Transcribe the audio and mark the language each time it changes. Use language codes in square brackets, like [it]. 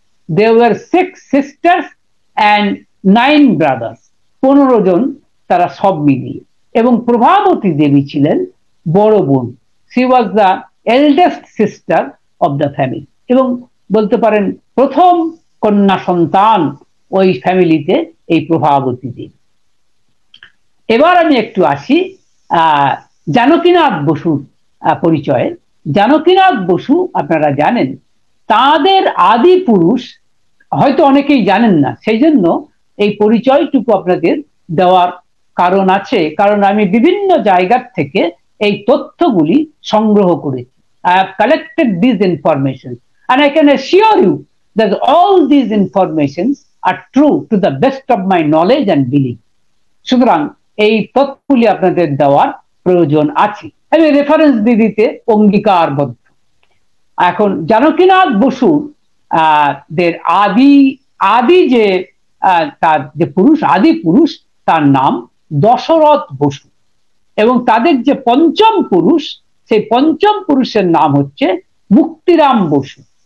[en] There were 6 sisters and 9 brothers, [bn] 15 জন তারা সব মিলিয়ে। এবং প্রভাবতী দেবী ছিলেন বড় বোন, [en] she was the eldest sister of the family, [bn] এবং বলতে পারেন প্রথম কন্যা সন্তান ওই ফ্যামিলিতে এই প্রভাবতী দেবী। এবার আমি একটু আসি জানকীনাথ বসুর পরিচয়ে। জানকীনাথ বসু আপনারা জানেন, তাদের আদি পুরুষ হয়তো অনেকেই জানেন না, সেই জন্য এই পরিচয়টুকু আপনাদের দেওয়ার কারণ আছে, কারণ আমি বিভিন্ন জায়গার থেকে এই তথ্যগুলি সংগ্রহ করেছি। [en] I have collected these information and I can assure you that all these informations are true to the best of my knowledge and belief. [bn] সুতরাং এই তথ্যগুলি আপনাদের দেওয়ার প্রয়োজন আছে, আমি রেফারেন্স দিয়ে দিতে অঙ্গীকারবদ্ধ। এখন জানকীনাথ বসু দের আদি যে তার যে পুরুষ, আদি পুরুষ, তার নাম দশরথ বসু, এবং তাদের যে পঞ্চম পুরুষ, সেই পঞ্চম পুরুষের নাম হচ্ছে মুক্তিরাম বসু।